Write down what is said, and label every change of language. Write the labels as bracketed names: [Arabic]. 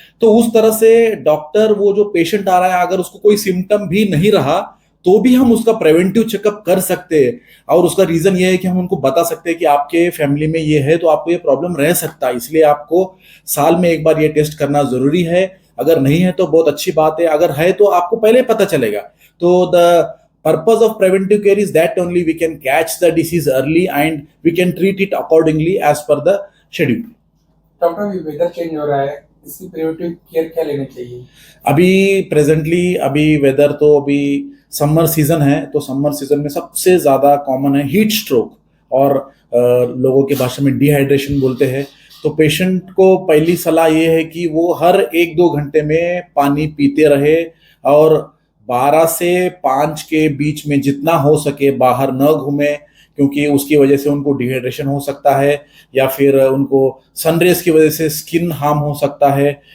[Hindi] तो उस तरह से डॉक्टर वो जो पेशेंट आ रहा है अगर उसको कोई सिम्टम भी नहीं रहा तो भी हम उसका प्रिवेंटिव चेकअप कर सकते हैं. और उसका रीजन ये है कि हम उनको बता सकते हैं कि आपके फैमिली में ये है तो आपको ये प्रॉब्लम रह सकता है, इसलिए आपको साल में एक बार ये टेस्ट करना जरूरी है. अगर नहीं है तो बहुत अच्छी बात है, अगर है तो आपको पहले पता चलेगा. [English] तो the purpose of preventive care is that only we can catch the disease early and we can treat it accordingly as per the schedule. [Hindi] Doctor अभी वेदर चेंज हो रहा है, इसकी प्रिवेंटिव केयर क्या लेनी चाहिए? अभी वेदर तो अभी समर सीजन है तो समर सीजन में सबसे ज्यादा कॉमन है हीट स्ट्रोक और लोगों की भाषा में डिहाइड्रेशन बोलते हैं. तो पेशेंट को पहली सलाह ये है कि वो हर 1-2 घंटे में पानी पीते रहे और 12 से 5 के बीच में जितना हो सके बाहर न घूमे, क्योंकि उसकी वजह से उनको डिहाइड्रेशन हो सकता है या फिर उनको सनरेज की वजह से स्किन हार्म हो सकता है.